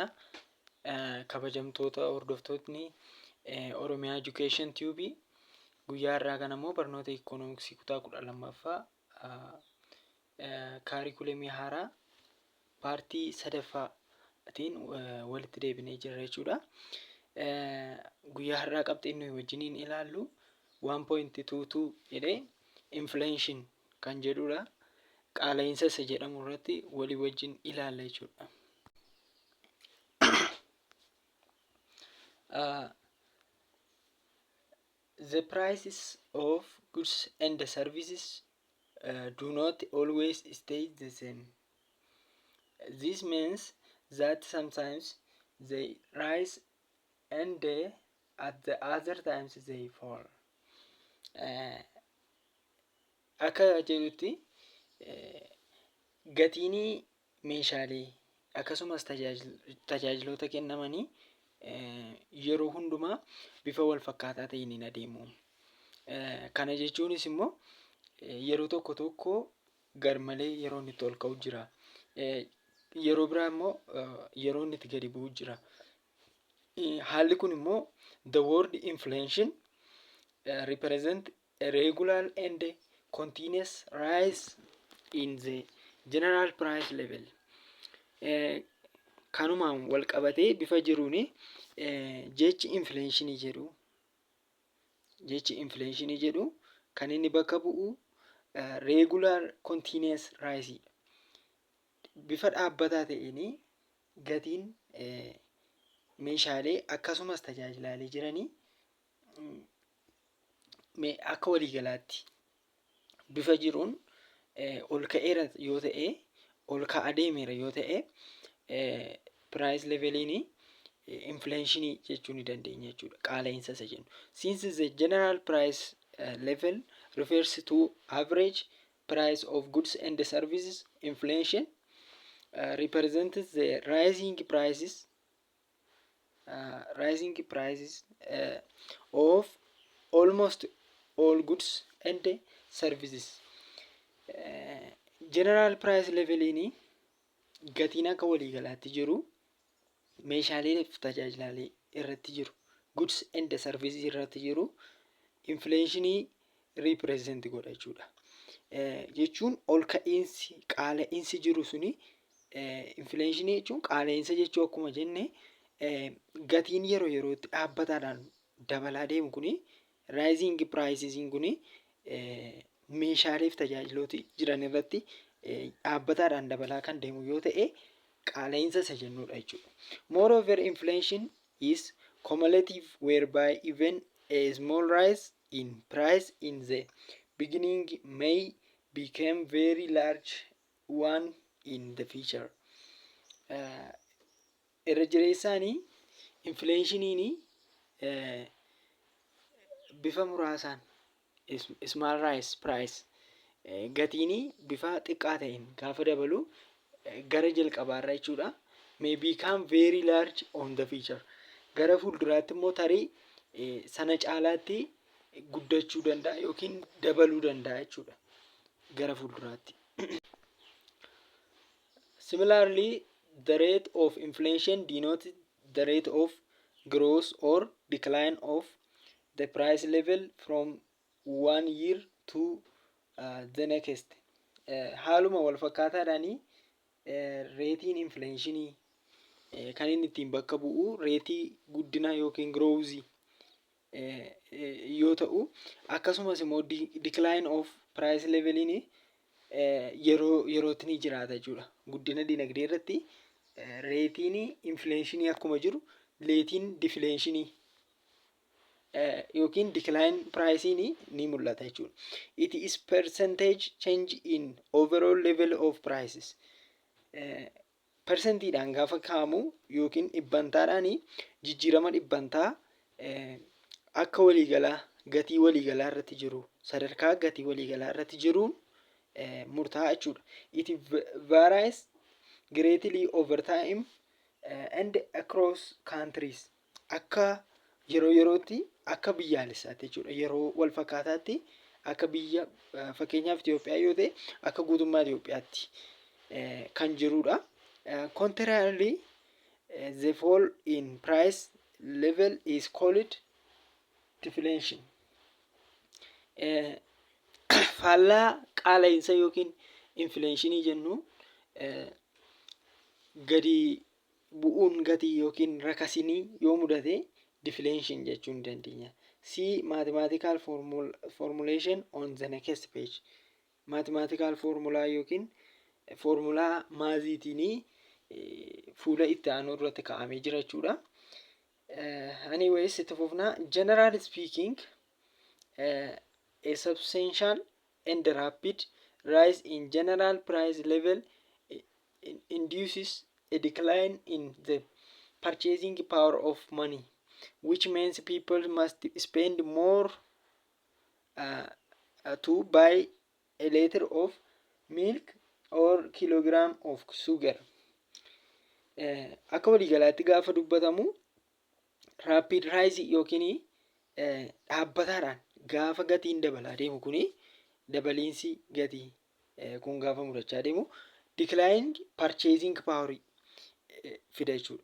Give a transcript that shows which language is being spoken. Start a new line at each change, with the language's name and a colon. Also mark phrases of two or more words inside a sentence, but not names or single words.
Oromo: Kabajamtoota hordoftootni Oromiyaa Education Tube guyyaa irraa kan ammoo barnoota Ikoonomiksii kutaa 12ffaa kaarikulamii haaraa paartii sadaffaatiin walitti deebinee jirra jechuudha. Guyyaa har'aa qabxii nuyi wajjiniin ilaallu 1.22 jedhee inflation kan jedhudha. Qaala'insa isa jedhamu irratti walii wajjin ilaalla jechuudha.
English: The prices of goods and services do not always stay the same. This means that sometimes they rise and at the other times they fall.
Oromo: Akka jedhutti gatiin meeshaalee akkasumas tajaajiloota kennamanii yeroo hundumaa bifa wal fakkaataa ta'een hin adeemu. Kana jechuunis immoo yeroo tokko tokko garmalee yeroo inni itti ol ka'u jira. Yeroo biraa immoo yeroo inni itti gadi bu'u jira. Haalli kun immoo
English: the word inflation represent a regular and continuous rise in the general price level.
Oromo: Kanumaan wal qabatee bifa jiruun jechi inflation jedhu kan inni bakka bu'u
English: regular continuous rise
Oromo: bifa dhaabbataa ta'een gatiin meeshaalee akkasumas tajaajilaalee jiranii akka waliigalaatti bifa jiruun ol ka'eera yoo ta'e ol ka'aa deemeera yoo ta'e
English: price leveliin
Oromo: inflation jechuu ni dandeenya jechuudha. Qaala'insa isa jennu.
English: Since the general price level refers to average price of goods and services, inflation represents the rising prices of almost all goods and services. General price leveliin
Oromo: gatiin akka waliigalaatti jiru meeshaalee fi tajaajilaalee irratti jiru
English: goods and services
Oromo: irratti jiru
English: inflation represent
Oromo: godha jechuudha. Jechuun ol ka'iinsi qaala'insi jiru suni inflation jechuun qaala'insa jechuu akkuma jenne gatiin yeroo yerootti dhaabbataadhaan dabalaa deemu kuni
English: rising prices
Oromo: kuni meeshaalee fi tajaajiloota jiran irratti dhaabbataadhaan dabalaa kan deemu yoo ta'e qaala'insa isa jennudha jechuudha.
English: Moreover, inflation is cumulative whereby even a small rise in price in the beginning may become very large one in the future.
Oromo: Irra jireessaanii inflationiin bifa muraasaan
English: small rise price
Oromo: gatiin bifa xiqqaa ta'een gaafa dabalu gara jalqabaarra jechuudha.
English: May become very large on the future.
Oromo: Gara fuulduraatti immoo tarii sana caalaatti guddachuu danda'a yookiin dabaluu danda'a jechuudha gara fuulduraatti.
English: Similarly, the rate of inflation denotes the rate of growth or decline of the price level from one year to the next.
Oromo: Haaluma wal fakkaataadhaani reetiin inflationii kan inni ittiin bakka bu'u reetii guddina yookiin growth yoo ta'u akkasumas immoo
English: decline of price leveliin
Oromo: yerootti ni jiraata jechuudha. Guddina dinagdee irratti reetiin inflationii akkuma jiru reetiin deflationii yookiin
English: decline pricein
Oromo: ni mul'ata jechuudha.
English: It is percentage change in overall level of prices.
Oromo: Persentiidhaan gaafa kaa'amu yookiin dhibbantaadhaan jijjiirama dhibbantaa akka waliigalaa gatii waliigalaa irratti jiru sadarkaa gatii waliigalaa irratti jiruun murtaa'a jechuudha.
English: It varies greatly over time and across countries.
Oromo: Akka yeroo yerootti akka biyyaalessaatti jechuudha. Yeroo wal fakkaataatti akka biyya fakkeenyaaf Itoophiyaa yoo ta'e akka guutummaa Itoophiyaatti kan jirudha.
English: Contrarily, the fall in price level is called deflation.
Oromo: Faallaa qaala'insa yookiin infleeshinii jennu gadi bu'uun gatii yookiin rakasinii yoo mudate deflation jechuu ni dandeenya.
English: See mathematical formulation on the next page. Mathematical formula
Oromo: yookiin formulaa maaziitiinii fuula itti aanu irratti kaa'amee jira jechuudha. Anyways, itti fufnaa.
English: Generally speaking, a substantial and rapid rise in general price level induces a decline in the purchasing power of money, which means people must spend more to buy a liter of milk or kilogram of sugar.
Oromo: Akka waliigalaatti gaafa dubbatamu
English: rapid rise
Oromo: yookiin dhaabbataadhaan gaafa gatiin dabalaa deemu kuni dabaliinsi gatii kun gaafa mudachaa deemu
English: declined purchasing power
Oromo: fida jechuudha.